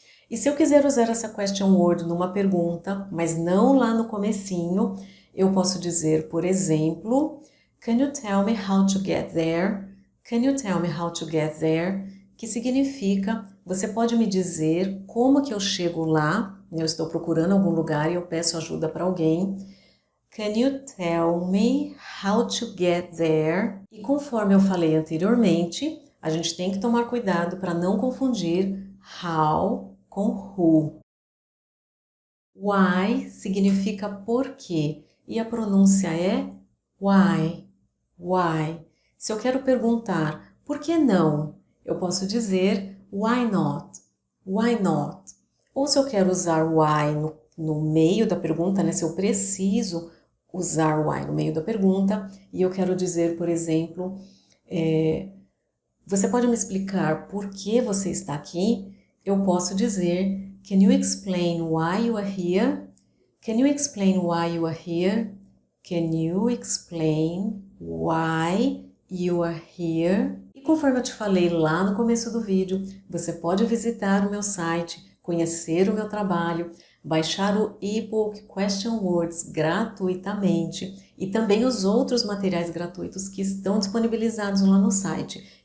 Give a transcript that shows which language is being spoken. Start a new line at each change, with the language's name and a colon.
Portuguese: E se eu quiser usar essa question word numa pergunta, mas não lá no comecinho, eu posso dizer, por exemplo,
English: Can you tell me how to get there? Can you tell me how to get there?
Portuguese: Que significa, você pode me dizer como que eu chego lá? Eu estou procurando algum lugar e eu peço ajuda para alguém. Can you tell me how to get there? E conforme eu falei anteriormente, a gente tem que tomar cuidado para não confundir how com who. Why significa por quê e a pronúncia é why, why. Se eu quero perguntar por que não, eu posso dizer
English: why not, why not.
Portuguese: Ou se eu quero usar why no meio da pergunta, né, se eu preciso usar why no meio da pergunta e eu quero dizer, por exemplo, você pode me explicar por que você está aqui? Eu posso dizer,
English: can you explain why you are here? Can you explain why you are here? Can you explain why you are here?
Portuguese: E conforme eu te falei lá no começo do vídeo, você pode visitar o meu site, conhecer o meu trabalho, baixar o e-book Question Words gratuitamente e também os outros materiais gratuitos que estão disponibilizados lá no site.